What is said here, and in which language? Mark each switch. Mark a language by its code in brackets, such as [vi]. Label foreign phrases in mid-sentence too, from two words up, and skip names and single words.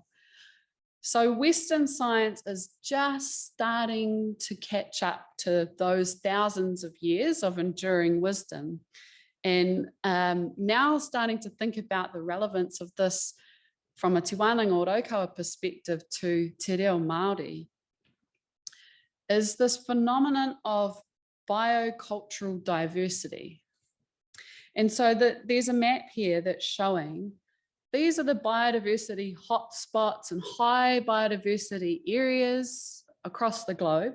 [en] So Western science is just starting to catch up to those thousands of years of enduring wisdom. And now starting to think about the relevance of this from a Te Wānanga o Raukawa perspective to te reo Māori, is this phenomenon of biocultural diversity. And so there's a map here that's showing these are the biodiversity hotspots and high biodiversity areas across the globe.